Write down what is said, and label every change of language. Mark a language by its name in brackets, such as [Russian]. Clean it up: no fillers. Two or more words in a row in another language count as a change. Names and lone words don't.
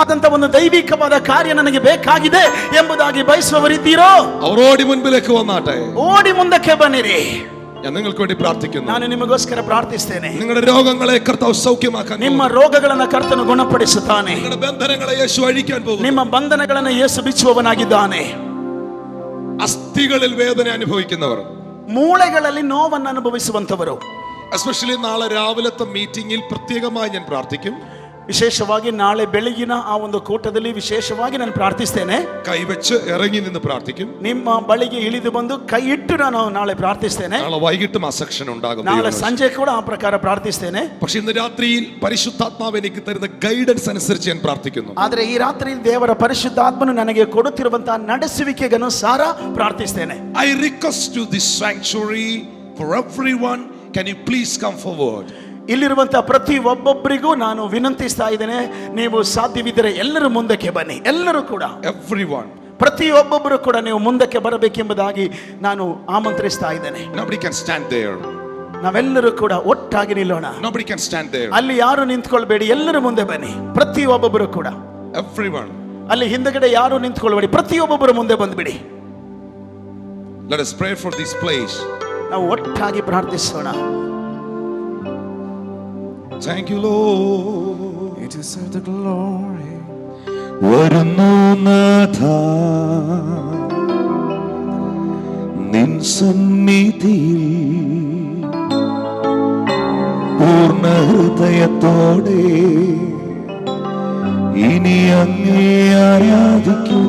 [Kannada] ವಿಶೇಷವಾದಂತ ಒಂದು ದೈವಿಕವಾದ ಕಾರ್ಯ ನನಗೆ ಬೇಕಾಗಿದೆ ಎಂಬುದಾಗಿ ಬಯಸುವವರಿದ್ದೀರೋ [Malayalam] അവർ ഓടി മുൻപിലേക്ക് വന്നാട്ടെ. [Kannada] ಓಡಿ ಮುಂದಕ್ಕೆ ಬನ್ನಿರಿ. [Malayalam] ഞാൻ നിങ്ങൾക്ക് വേണ്ടി പ്രാർത്ഥിക്കുന്നു. [Kannada] ನಾನು ನಿಮಗೋಸ್ಕರ ಪ್ರಾರ್ಥಿಸ್ತೇನೆ. [Malayalam] നിങ്ങളുടെ രോഗങ്ങളെ കർത്താവ് സൗഖ്യമാക്കാൻ, [Kannada] ನಿಮ್ಮ ರೋಗಗಳನ್ನು ಕರ್ತನು ಗುಣಪಡಿಸುತ್ತಾನೆ. [Malayalam] നിങ്ങളുടെ ബന്ധനങ്ങളെ യേശു അഴിക്കാൻ പോകുന്നു. [Kannada] ನಿಮ್ಮ ಬಂಧನಗಳನ್ನು ಯೇಸು ಬಿಚ್ಚುವವನಾಗಿದ್ದಾನೆ. [Malayalam] അസ്ഥികളിൽ വേദന അനുഭവിക്കുന്നവർ, [Kannada] ಮೂಳೆಗಳಲ್ಲಿ ನೋವನ್ನು ಅನುಭವಿಸುವಂತವರು, [Malayalam] എസ്പെഷ്യലി നാളെ രാവിലത്തെ മീറ്റിംഗിൽ പ്രത്യേകമായി ഞാൻ പ്രാർത്ഥിക്കും. [Kannada] ವಿಶೇಷವಾಗಿ ನಾಳೆ ಬೆಳಗಿನ ಆ ಒಂದು ಕೂಟದಲ್ಲಿ ವಿಶೇಷವಾಗಿ ನಾನು ಪ್ರಾರ್ಥಿಸ್ತೇನೆ. [Malayalam] കൈവച്ച് ഇറങ്ങി നിന്ന് പ്രാർത്ഥിക്കും. [Kannada] ನಿಮ್ಮ ಬಳಿಗೆ ಇಳಿದು ಬಂದು ಕೈ ಇಟ್ಟು ನಾನು ನಾಳೆ ಪ್ರಾರ್ಥಿಸ್ತೇನೆ. [Malayalam] നാളെ വൈകിട്ടും ആ സെക്ഷൻ ഉണ്ടാകും. [Kannada] ನಾಳೆ ಸಂಜೆ ಕೂಡ ಆ ಪ್ರಕಾರ ಪ್ರಾರ್ಥಿಸ್ತೇನೆ. [Malayalam] പക്ഷേ ഇന്ന് രാത്രിയിൽ പരിശുദ്ധാത്മാവ് എനിക്ക് തരുന്ന ഗൈഡൻസ് അനുസരിച്ച് ഞാൻ പ്രാർത്ഥിക്കുന്നു. [Kannada] ಆದರೆ ಈ ರಾತ್ರಿ ದೇವರ ಪರಿಶುದ್ಧಾತ್ಮನು ನನಗೆ ಕೊಡುತ್ತಿರುವಂತಹ ನಡೆಸುವಿಕೆಗನುಸಾರ ಪ್ರಾರ್ಥಿಸ್ತೇನೆ. [English] I request to this sanctuary for everyone, can you please come forward? [Kannada] ಇಲ್ಲಿರುವಂತಹ ಪ್ರತಿ ಒಬ್ಬೊಬ್ಬರಿಗೂ ನಾನು ವಿನಂತಿಸ್ತಾ ಇದ್ದೇನೆ, ನೀವು ಸಾಧ್ಯವಿದ್ದರೆ ಎಲ್ಲರೂ ಮುಂದಕ್ಕೆ ಬನ್ನಿ. ಎಲ್ಲರೂ ಕೂಡ, [English] Everyone. [Kannada] ಪ್ರತಿ ಒಬ್ಬೊಬ್ಬರು ಕೂಡ ನೀವು ಮುಂದಕ್ಕೆ ಬರಬೇಕೆಂಬುದಾಗಿ ನಾನು ಆಮಂತ್ರಿಸ್ತಾ ಇದ್ದೇನೆ. [English] Nobody can stand there. [Kannada] ನಾವೆಲ್ಲರೂ ಕೂಡ ಒಟ್ಟಾಗಿ ನಿಲ್ಲೋಣ. [English] Nobody can stand there. [Kannada] ಅಲ್ಲಿ ಯಾರು ನಿಂತ್ಕೊಳ್ಬೇಡಿ, ಎಲ್ಲರೂ ಮುಂದೆ ಬನ್ನಿ. ಪ್ರತಿ ಒಬ್ಬೊಬ್ಬರು ಕೂಡ, [English] Everyone. [Kannada] ಅಲ್ಲಿ ಹಿಂದಗಡೆ ಯಾರು ನಿಂತ್ಕೊಳ್ಬೇಡಿ, ಪ್ರತಿಯೊಬ್ಬೊಬ್ಬರು ಮುಂದೆ ಬಂದ್ಬಿಡಿ. [English] Let us pray for this place. [Kannada] ನಾವು ಒಟ್ಟಾಗಿ ಪ್ರಾರ್ಥಿಸೋಣ. [English] Thank you, Lord. You deserve the glory. [Malayalam] വരുന്നു നാഥ നിൻ സന്നിധിയിൽ പൂർണ്ണ ഹൃദയത്തോടെ ഇനി അങ്ങേ ആരാധിക്കും.